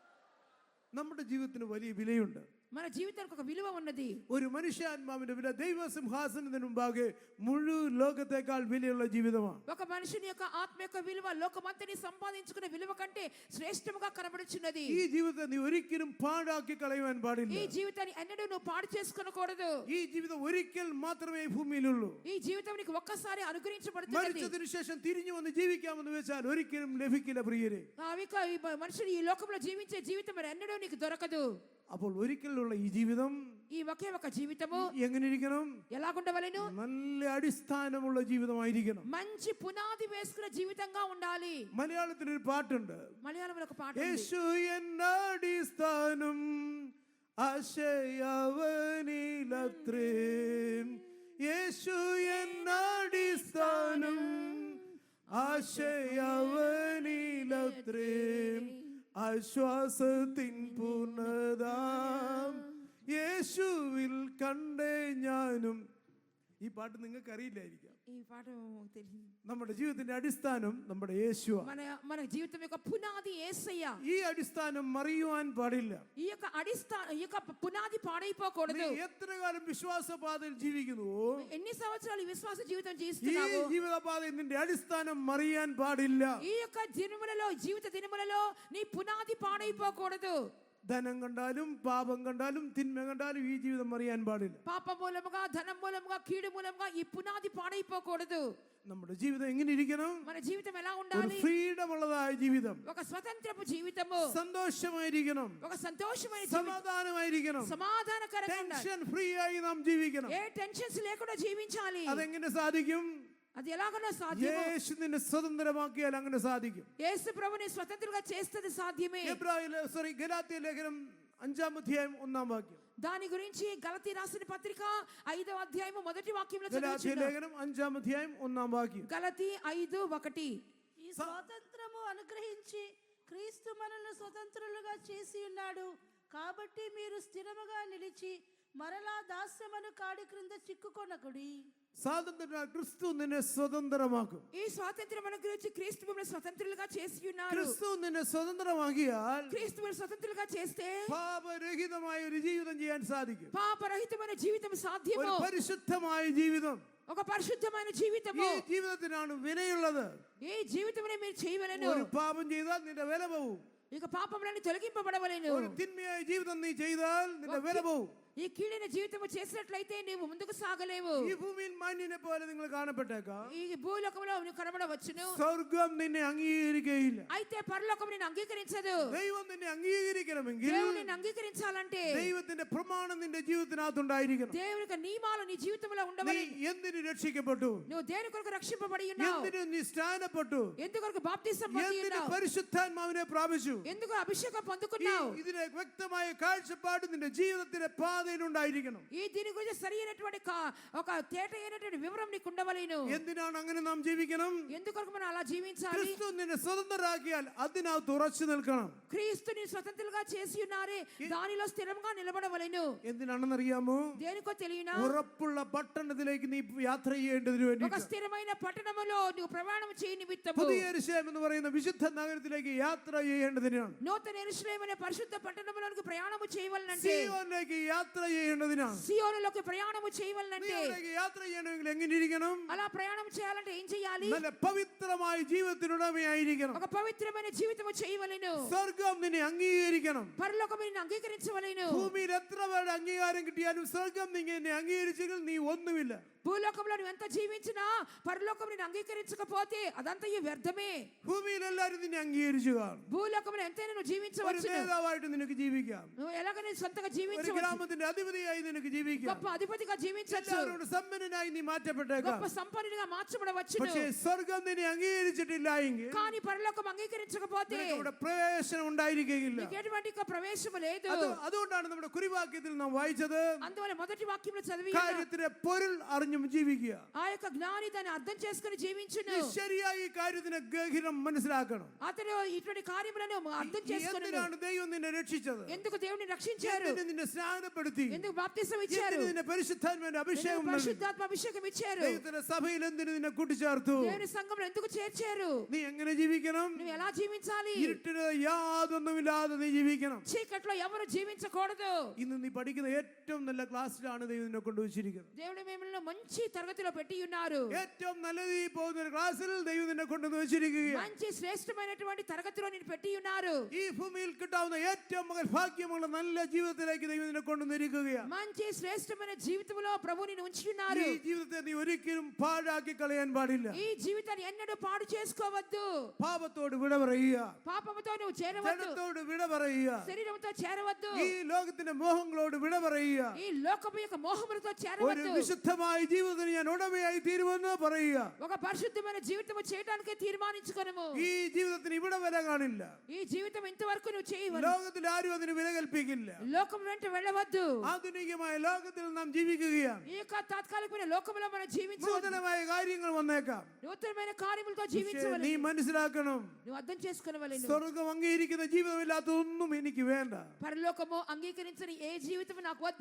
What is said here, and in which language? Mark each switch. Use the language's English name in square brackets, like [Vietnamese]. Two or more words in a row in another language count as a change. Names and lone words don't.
[Malayalam] നമ്മുടെ ജീവിതത്തിന് വലിയ വിലയുണ്ട്. [Telugu] మన జీవితానికి ఒక విలువ ఉన్నది. [Malayalam] ഒരു മനുഷ്യാത്മാവിന്റെ വില ദൈവസിംഹാസനത്തിന് മുമ്പാകെ മുഴുവൻ ലോകത്തെക്കാൾ വിലയുള്ള ജീവിതമാണ്. [Telugu] ఒక మనిషిని యొక్క ఆత్మ యొక్క విలువ లోకమంతని సంపాదించుకునే విలువ కంటే శ్రేష్టముగా కనబడుచున్నది. [Malayalam] ഈ ജീവിതത്തെ നീ ഒരിക്കലും പാഴാക്കി കളയുവാൻ പാടില്ല. [Telugu] ఈ జీవితాన్ని ఎన్నడూ నువ్వు పాడు చేసుకొనకూడదు. [Malayalam] ഈ ജീവിതം ഒരിക്കൽ മാത്രമേ ഈ ഭൂമിയിലുള്ളൂ. [Telugu] ఈ జీవితం నీకు ఒక్కసారి అనుగ్రహించబడుతుంది. [Malayalam] മരിച്ചതിനു ശേഷം തിരിഞ്ഞു വന്ന് ജീവിക്കാമെന്ന് വെച്ചാൽ ഒരിക്കലും ലഭിക്കില്ല പ്രിയരെ. [Telugu] ఈ మనుషుడు ఈ లోకంలో జీవించే జీవితం మరి ఎన్నడూ నీకు దొరకదు. [Malayalam] അപ്പോൾ ഒരിക്കലുള്ള ഈ ജീവിതം [Telugu] ఈ ఒకే ఒక జీవితము [Malayalam] എങ്ങനെ ఇരിക്കണം? [Telugu] ఎలాగుండవలెను? [Malayalam] നല്ല അടിസ്ഥാനമുള്ള ജീവിതമായിരിക്കണം. [Telugu] మంచి పునాది వేసుకున్న జీవితంగా ఉండాలి. [Malayalam] മലയാളത്തിൽ ഒരു പാട്ടുണ്ട്. [Telugu] మలయాళంలో ఒక పాట ఉంది. [Malayalam] യേശു എന്നടിസ്ഥാനം ആശയവനിലത്രേ. യേശു എന്നടിസ്ഥാനം ആശയവനിലത്രേ. ആശ്വാസത്തിൻ പൂർണ്ണതാം യേശുവിൽ കണ്ടേ ഞാനും. ഈ പാട്ട് നിങ്ങൾക്ക് അറിയില്ലായിരിക്കാം. [Telugu] ఈ పాట తెలియదు. [Malayalam] നമ്മുടെ ജീവിതത്തിന്റെ അടിസ്ഥാനം നമ്മുടെ യേശുവാണ്. [Telugu] మన జీవితం యొక్క పునాది యేసయ్య. [Malayalam] ഈ അടിസ്ഥാനം മറിയുവാൻ പാടില്ല. [Telugu] ఈ యొక్క ఈ యొక్క పునాది పాడైపోకూడదు. [Malayalam] നീ എത്ര കാലം വിശ്വാസപാതയിൽ ജീവിക്കുന്നുവോ [Telugu] ఎన్ని సంవత్సరాలు ఈ విశ్వాస జీవితం [Malayalam] ഈ [Telugu] జీవిస్తున్నావు? [Malayalam] ജീവിതപാതയിൽ നിന്റെ അടിസ്ഥാനം മറിയാൻ പാടില്ല. [Telugu] ఈ యొక్క జీవిత దినములలో నీ పునాది పాడైపోకూడదు. [Malayalam] ധനം കണ്ടാലും പാപം കണ്ടാലും തിന്മ കണ്ടാലും ഈ ജീവിതം മറിയാൻ പാടില്ല. [Telugu] పాప మూలముగా ధనం మూలముగా కీడు మూలముగా ఈ పునాది పాడైపోకూడదు. [Malayalam] നമ്മുടെ ജീവിതം എങ്ങനെ ഇരിക്കണം? [Telugu] మన జీవితం ఎలా [Malayalam] ഒരു [Telugu] ఉండాలి? [Malayalam] ഫ്രീഡം ഉള്ളതായ ജീവിതം, [Telugu] ఒక స్వతంత్రపు జీవితము, [Malayalam] സന്തോഷമായിരിക്കണം, [Telugu] ఒక సంతోషమైన జీవితం, [Malayalam] സമാധാനമായിരിക്കണം, [Telugu] సమాధానకరంగా ఉండాలి. [English] tension free [Malayalam] ആയി നാം ജീവിക്കണം. [Telugu] ఏ టెన్షన్స్ లేకుండా జీవించాలి. [Malayalam] അതെങ്ങനെ സാധിക്കും? [Telugu] అది ఎలాగనో సాధ్యము. [Malayalam] യേശു നിന്നെ സ്വതന്ത്രമാക്കിയാൽ അങ്ങനെ സാധിക്കും. [Telugu] యేసు ప్రభుని స్వతంత్రంగా చేస్తది సాధ్యమే. [Malayalam] ഗലാത്യ ലേഖനം 5-ാം അധ്യായം 1-ാം വാക്യം. [Telugu] దాని గురించి గలతీ రాసిన పత్రిక 5వ అధ్యాయము మొదటి వాక్యంలో [Malayalam] ഗലാത്യ [Telugu] చదువుచున్నాం. [Malayalam] ലേഖനം 5-ാം അധ്യായം 1-ാം വാക്യം. [Telugu] గలతీ 5:1. ఈ స్వాతంత్రము అనుగ్రహించి క్రీస్తు మనల్ని స్వతంత్రులుగా చేసి ఉన్నాడు. కాబట్టి మీరు స్థిరముగా నిలిచి మరలా దాస్యమను కాడి క్రింద చిక్కుకొనకుడి. [Malayalam] സ്വാതന്ത്ര്യം ക്രിസ്തു നിന്നെ സ്വതന്ത്രമാക്കും. [Telugu] ఈ స్వాతంత్రం అనుగ్రహించి క్రీస్తు మిమ్మల్ని స్వతంత్రులుగా చేసి ఉన్నారు. [Malayalam] ക്രിസ്തു നിന്നെ സ്വതന്ത്രമാക്കിയാൽ [Telugu] క్రీస్తు మిమ్మల్ని స్వతంత్రులుగా చేస్తే [Malayalam] പാപരഹിതമായ ഒരു ജീവിതം ചെയ്യാൻ സാധിക്കും. [Telugu] పాపరహితమైన జీవితం [Malayalam] ഒരു [Telugu] సాధ్యము. [Malayalam] പരിശുദ്ധമായ ജീവിതം. [Telugu] ఒక పరిశుద్ధమైన [Malayalam] ഈ [Telugu] జీవితము. [Malayalam] ജീവിതത്തിനാണ് വിലയുള്ളത്. [Telugu] ఈ జీవితమునే మీరు చేయవలెను. [Malayalam] ഒരു പാപം ചെയ്താൽ നിന്റെ വില പോവും. [Telugu] ఇక పాపములను తొలగింపబడవలెను. [Malayalam] ഒരു തിന്മയായ ജീവിതം നീ ചെയ്താൽ നിന്റെ വില പോവും. [Telugu] ఈ కీడైన జీవితము చేసినట్లయితే నీవు ముందుకు సాగలేవు. [Malayalam] ഈ ഭൂമിയിൽ മാന്യനെ പോലെ നിങ്ങൾ കാണപ്പെട്ടേക്കാം. [Telugu] ఈ భూలోకంలో నువ్వు కనబడవచ్చును. [Malayalam] സ്വർഗം നിന്നെ അംഗീകരിക്കുകയില്ല. [Telugu] అయితే పరలోకం నిన్ను అంగీకరించదు. [Malayalam] ദൈവം നിന്നെ അംഗീകരിക്കണമെങ്കിൽ [Telugu] దేవుడు నిన్ను అంగీకరించాలంటే [Malayalam] ദൈവത്തിന്റെ പ്രമാണം നിന്റെ ജീവിതത്തിനകത്തുണ്ടായിരിക്കണം. [Telugu] దేవుని యొక్క నియమాలు నీ జీవితంలో [Malayalam] നീ [Telugu] ఉండవాలి. [Malayalam] എന്തിനു രക്ഷിക്കപ്പെട്ടു? [Telugu] నువ్వు దేని కొరకు రక్షింపబడి ఉన్నావు? [Malayalam] എന്തിനു നീ സ്നാനപ്പെട്ടു? [Telugu] ఎందుకొరకు బాప్తిసం పొంది [Malayalam] എന്തിനു [Telugu] ఉన్నావు? [Malayalam] പരിശുദ്ധാത്മാവിനെ പ്രാപിച്ചു? [Telugu] ఎందుకు అభిషేకం పొందుకున్నావు? [Malayalam] ഇതിനെ വ്യക്തമായ കാഴ്ചപ്പാട് നിന്റെ ജീവിതത്തിന്റെ പാത ഉണ്ടായിരിക്കണം. [Telugu] ఈ దీని గురించి సరైనటువంటి ఒక తేట అయినటువంటి వివరం నీకు ఉండవలేను. [Malayalam] എന്തിനാണ് അങ്ങനെ നാം ജീവിക്കണം? [Telugu] ఎందుకొరకు మనం అలా జీవించాలి? [Malayalam] ക്രിസ്തു നിന്നെ സ്വതന്ത്രരാക്കിയാൽ അതിനകത്ത് ഉറച്ചു നിൽക്കണം. [Telugu] క్రీస్తుని స్వతంత్రులుగా చేసి ఉన్నారే దానిలో స్థిరంగా నిలబడవలెను. [Malayalam] എന്തിനാണെന്നറിയാമോ? [Telugu] దేనికో తెలియనా? [Malayalam] ഉറപ്പുള്ള പട്ടണത്തിലേക്ക് നീ യാത്ര ചെയ്യേണ്ടതിനു വേണ്ടി [Telugu] ఒక స్థిరమైన పట్టణములో నువ్వు ప్రయాణం చేయ నిమిత్తము [Malayalam] പുതിയ യെരൂശലേം എന്ന് പറയുന്ന വിശുദ്ധ നഗരത്തിലേക്ക് യാത്ര ചെയ്യേണ്ടതിനാണ്. [Telugu] నూతన యెరూషలేము అనే పరిశుద్ధ పట్టణములోనికి ప్రయాణము చేయవలనంటే [Malayalam] സിയോനിലേക്ക് യാത്ര ചെയ്യേണ്ടതിനാണ്. [Telugu] సియోనులోకి ప్రయాణము చేయవలనంటే [Malayalam] സിയോനിലേക്ക് യാത്ര ചെയ്യണമെങ്കിൽ എങ്ങനെ ഇരിക്കണം? [Telugu] అలా ప్రయాణం చేయాలంటే ఏం చేయాలి? [Malayalam] നല്ല പവിത്രമായ ജീവിതത്തിനുടമയായിരിക്കണം. [Telugu] ఒక పవిత్రమైన జీవితము చేయవలెను. [Malayalam] സ്വർഗം നിന്നെ അംഗീകരിക്കണം. [Telugu] పరలోకము నిన్ను అంగీకరించవలెను. [Malayalam] ഭൂമിയിൽ എത്ര പേരുടെ അംഗീകാരം കിട്ടിയാലും സ്വർഗം നിന്നെ അംഗീകരിച്ചെങ്കിൽ നീ ഒന്നുമില്ല. [Telugu] భూలోకంలో నువ్వు ఎంత జీవించినా పరలోకం నిన్ను అంగీకరించకపోతే అదంతా వ్యర్థమే. [Malayalam] ഭൂമിയിൽ എല്ലാവരും നിന്നെ അംഗീകരിച്ചു കാണും. [Telugu] భూలోకంలో ఎంతైనా నువ్వు [Malayalam] ഒരു [Telugu] జీవించవచ్చు. [Malayalam] നേതാവായിട്ട് നിനക്ക് ജീവിക്കാം. [Telugu] నువ్వు ఎలాగైనా సొంతగా [Malayalam] ഒരു [Telugu] జీవించవచ్చు. [Malayalam] ഗ്രാമത്തിന്റെ അധിപതിയായി നിനക്ക് ജീവിക്കാം. [Telugu] గొప్ప అధిపతిగా జీవించవచ్చు. [Malayalam] എല്ലാവരോടും സമ്പന്നനായി നീ മാറ്റപ്പെട്ടേക്കാം. [Telugu] గొప్ప సంపన్నుడిగా మార్చబడవచ్చును. [Malayalam] പക്ഷേ സ്വർഗം നിന്നെ അംഗീകരിച്ചിട്ടില്ല എങ്കിൽ [Telugu] కానీ పరలోకం అంగీకరించకపోతే [Malayalam] നിനക്ക് അവിടെ പ്രവേശനം ഉണ്ടായിരിക്കുകയില്ല. [Telugu] నీకు ఎటువంటి ప్రవేశం లేదు. [Malayalam] അതുകൊണ്ടാണ് നമ്മുടെ കുറിവാക്യത്തിൽ നാം വായിച്ചത്, [Telugu] అందువల్ల మొదటి వాక్యంలో చదివి [Malayalam] കാര്യത്തിന്റെ പൊരുൾ അറിഞ്ഞും ജീവിക്കുക. [Telugu] ఆ యొక్క జ్ఞాని దాన్ని అర్థం చేసుకుని జీవించును. [Malayalam] നീ ശരിയായി ഈ കാര്യത്തിന് ഗഹിരം മനസ്സിലാക്കണം. [Telugu] అతను ఇటువంటి కార్యములను అర్థం చేసుకును. [Malayalam] എന്തിനാണ് ദൈവം നിന്നെ രക്ഷിച്ചത്? [Telugu] ఎందుకు దేవుని రక్షించారు? [Malayalam] എന്തിന് നിന്നെ സ്നാനപ്പെടുത്തി? [Telugu] ఎందుకు బాప్తిసం ఇచ్చారు? [Malayalam] എന്തിന് നിന്നെ പരിശുദ്ധാത്മാവിന്റെ അഭിഷേകം നൽകി? [Telugu] పరిశుద్ధాత్మ అభిషేకం ఇచ్చారు. [Malayalam] ദൈവത്തിന്റെ സഭയിൽ എന്തിന് നിന്നെ കൂട്ടിച്ചേർത്തു? [Telugu] దేవుని సంఘంలో ఎందుకు చేర్చారు? [Malayalam] നീ എങ്ങനെ ജീവിക്കണം? [Telugu] నువ్వు ఎలా జీవించాలి? [Malayalam] ഇരുട്ടിന് യാതൊന്നുമില്ലാതെ നീ ജീവിക്കണം. [Telugu] చీకట్లో ఎవరు జీవించకూడదు. [Malayalam] ഇന്ന് നീ പഠിക്കുന്ന ഏറ്റവും നല്ല ക്ലാസ്സിലാണ് ദൈവം നിന്നെ കൊണ്ടുവച്ചിരിക്കുന്നത്. [Telugu] దేవుడు మిమ్మల్ని మంచి తరగతిలో పెట్టి ఉన్నారు. [Malayalam] ഏറ്റവും നല്ല രീതിയിൽ പോകുന്ന ഒരു ക്ലാസ്സിൽ ദൈവം നിന്നെ കൊണ്ടുവന്ന് വെച്ചിരിക്കുകയാണ്. [Telugu] మంచి శ్రేష్టమైనటువంటి తరగతిలో నేను పెట్టి ఉన్నారు. [Malayalam] ഈ ഭൂമിയിൽ കിട്ടാവുന്ന ഏറ്റവും മകൻ ഭാഗ്യമുള്ള നല്ല ജീവിതത്തിലേക്ക് ദൈവം നിന്നെ കൊണ്ടുവന്നിരിക്കുകയാണ്. [Telugu] మంచి శ్రేష్టమైన జీవితంలో ప్రభు నిన్ను ఉంచి ఉన్నారు. [Malayalam] ഈ ജീവിതത്തെ നീ ഒരിക്കലും പാഴാക്കി കളയാൻ പാടില്ല. [Telugu] ఈ జీవితాన్ని ఎన్నడూ పాడు చేసుకోవద్దు. [Malayalam] പാപത്തോട് വിട പറയുക. [Telugu] పాపముతో నువ్వు చేరవద్దు. [Malayalam] ജഡത്തോട് വിട പറയുക. [Telugu] శరీరంతో చేరవద్దు. [Malayalam] ഈ ലോകത്തിന്റെ മോഹങ്ങളോട് വിട പറയുക. [Telugu] ఈ లోకము యొక్క మోహములతో [Malayalam] ഒരു [Telugu] చేరవద్దు. [Malayalam] വിശുദ്ധമായ ജീവിതത്തിന് ഞാൻ ഉടമയായി തീരുമെന്ന് പറയുക. [Telugu] ఒక పరిశుద్ధమైన జీవితము చేయడానికి తీర్మానించుకొనుము. [Malayalam] ഈ ജീവിതത്തിന് ഇവിടെ വില കാണില്ല. [Telugu] ఈ జీవితం ఇంతవరకు నువ్వు చేయవద్దు. [Malayalam] ലോകത്തിൽ ആരും അതിന് വില കൽപ്പിക്കില്ല. [Telugu] లోకం వెంట వెళ్ళవద్దు. [Malayalam] ആധുനികമായ ലോകത്തിൽ നാം ജീവിക്കുകയാണ്. [Telugu] ఈ యొక్క తాత్కాలికమైన లోకములో మనం జీవించవద్దు. [Malayalam] നൂതനമായ കാര്യങ്ങൾ വന്നേക്കാം. [Telugu] నూతనమైన కార్యములతో [Malayalam] പക്ഷേ [Telugu] జీవించవలెను. [Malayalam] നീ മനസ്സിലാക്കണം, [Telugu] నువ్వు అర్థం చేసుకొనవలెను. [Malayalam] സ്വർഗം അംഗീകരിക്കുന്ന ജീവിതമില്ലാത്തതൊന്നും എനിക്ക് വേണ്ട. [Telugu] పరలోకము అంగీకరించని ఏ జీవితం నాకు వద్దు.